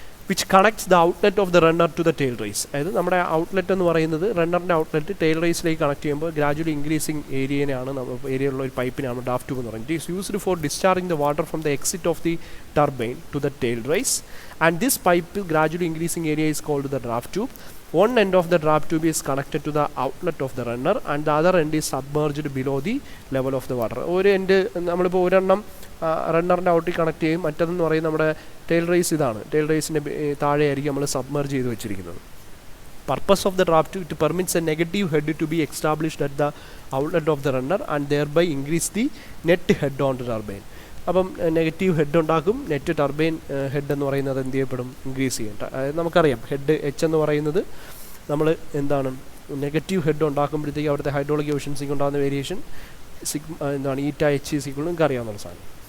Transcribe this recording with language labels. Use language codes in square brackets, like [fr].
[en] Which connects the outlet of the runner to the tail race. [ml] അതായത് നമ്മുടെ outlet എന്ന് പറയുന്നത് റണ്ണറിൻ്റെ ഔട്ട്ലെറ്റ് ടെയിൽ റേസിലേക്ക് കണക്ട് ചെയ്യുമ്പോൾ ഗ്രാജുവലി ഇൻക്രീസിങ് ഏരിയ ഉള്ള ഒരു പൈപ്പിനാണ് ഡ്രാഫ്റ്റ് ട്യൂബ് എന്ന് പറയുന്നത്. [en] It is used for discharging the water from the exit of the turbine to the tail race and this pipe gradually increasing area is called the draft tube. One end of the draft tube is connected to the outlet of the runner and the other end is submerged below the level of the water. [ml] ഒരു end നമ്മളിപ്പോൾ ഒരെണ്ണം റണ്ണറിൻ്റെ ഔട്ടിൽ connect ചെയ്യും, മറ്റതെന്ന് പറയുന്നത് നമ്മുടെ tail raise ഇതാണ്. Tail റേസിൻ്റെ താഴെയായിരിക്കും നമ്മൾ submerge ചെയ്ത് വെച്ചിരിക്കുന്നത്. [en] Purpose of the draft tube, it permits a negative head to be established at the outlet of the runner and thereby increase the net head on the turbine. [ml] അപ്പം negative head ഉണ്ടാക്കും. Net turbine head എന്ന് പറയുന്നത് എന്ത് ചെയ്യപ്പെടും, increase ചെയ്യും. അതായത് നമുക്കറിയാം head H എന്ന് പറയുന്നത് നമ്മൾ എന്താണ് നെഗറ്റീവ് ഹെഡ് ഉണ്ടാക്കുമ്പോഴത്തേക്ക് അവിടുത്തെ ഹൈഡ്രോളിക് എഫിഷ്യൻസിക്ക് ഉണ്ടാകുന്ന വേരിയേഷൻ എന്താണ് ഈറ്റ എച്ച് ഈക്വൽ നിങ്ങൾക്ക് അറിയാവുന്ന സാധനം.